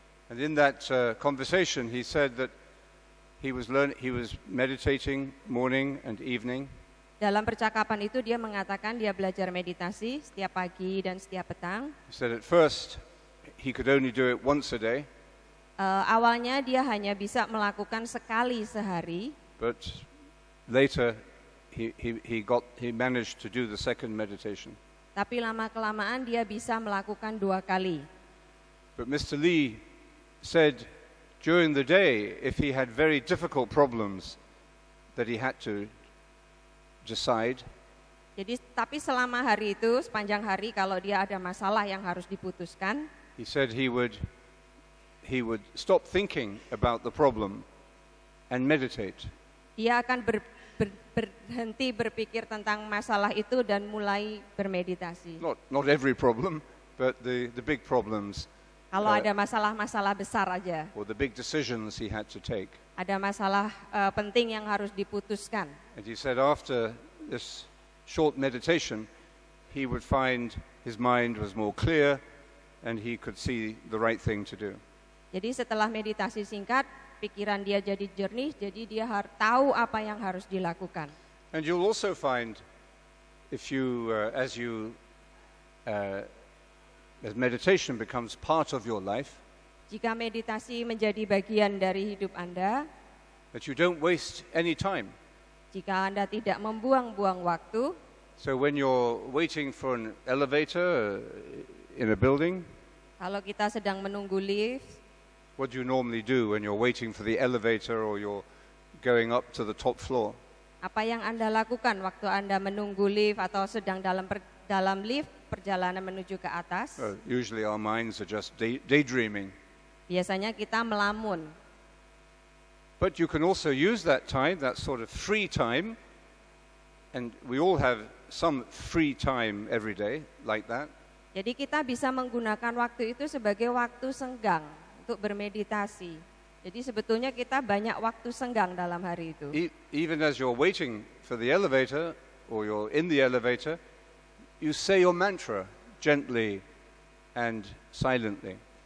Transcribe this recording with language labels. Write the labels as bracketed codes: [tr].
[en] And in that conversation, he said that he was meditating morning and evening. [id] Dalam percakapan itu dia mengatakan dia belajar meditasi setiap pagi dan setiap petang. [en] He said at first he could only do it once a day. [id] Awalnya dia hanya bisa melakukan sekali sehari. [en] But later he managed to do the second meditation. [id] Tapi lama-kelamaan dia bisa melakukan 2 kali. [en] But Mr. Lee said during the day, if he had very difficult problems that he had to decide. [id] Jadi tapi selama hari itu, sepanjang hari kalau dia ada masalah yang harus diputuskan, [en] he said he would stop thinking about the problem and meditate. [id] Dia akan berhenti berpikir tentang masalah itu dan mulai bermeditasi. [en] Not every problem, but the big problems. [id] Kalau ada masalah-masalah besar aja. [en] Or the big decisions he had to take. [id] Ada masalah penting yang harus diputuskan. [en] And he said after this short meditation, he would find his mind was more clear and he could see the right thing to do. [id] Jadi setelah meditasi singkat, pikiran dia jadi jernih, jadi dia tahu apa yang harus dilakukan. [en] And you'll also find, if you, as meditation becomes part of your life, [id] jika meditasi menjadi bagian dari hidup Anda, [en] that you don't waste any time. [id] Jika Anda tidak membuang-buang waktu. [en] So when you're waiting for an elevator in a building, [id] kalau kita sedang menunggu lift, [en] what do you normally do when you're waiting for the elevator or you're going up to the top floor? [id] Apa yang Anda lakukan waktu Anda menunggu lift atau sedang dalam lift perjalanan menuju ke atas? [en] Usually our minds are just daydreaming. [id] Biasanya kita melamun. [en] But you can also use that time, that sort of free time, and we all have some free time every day like that. [id] Jadi kita bisa menggunakan waktu itu sebagai waktu senggang untuk bermeditasi. Jadi sebetulnya kita banyak waktu senggang dalam hari itu. [en] Even as you're waiting for the elevator, or you're in the elevator, you say your mantra gently and silently.